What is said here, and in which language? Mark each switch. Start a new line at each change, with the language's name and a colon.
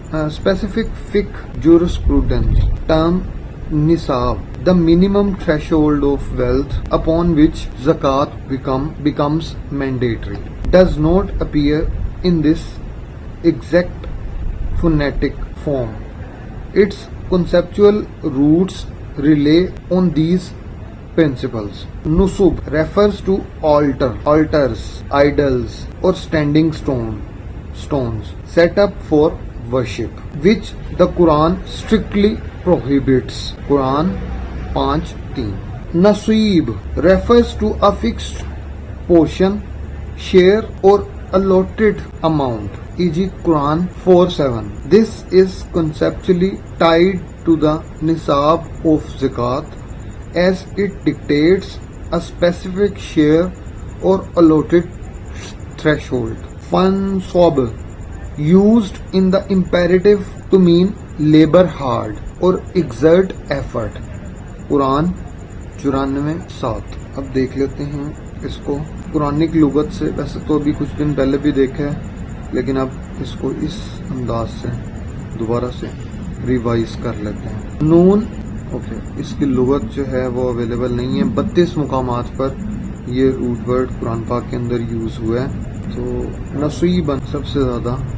English: specific fiqh jurisprudence term nisab, the minimum threshold of wealth upon which zakat becomes mandatory, does not appear in this exact phonetic form. Its conceptual roots rely on these principles. Nusub refers to altars, idols, or standing stones set up for worship, which the Quran strictly prohibits. Quran 5:3. Naseeb refers to a fixed portion, share, or allotted amount, e.g. Quran 4:7. This is conceptually tied to the nisab of zakat, as it dictates a specific share or allotted threshold. Fansab used in the imperative to mean labor hard or exert effort. Quran 94:7.
Urdu: اب دیکھ لیتے ہیں اس کو Quranic لغت سے۔ ویسے تو ابھی کچھ دن پہلے بھی دیکھا ہے، لیکن اب اس کو اس انداز سے دوبارہ سے ریوائز کر لیتے ہیں۔ نون اوکے، اس کی لغت جو ہے وہ اویلیبل نہیں ہے، 32 مقامات پر یہ روٹ ورڈ قرآن پاک کے اندر یوز ہوا ہے، تو نصیباً سب سے زیادہ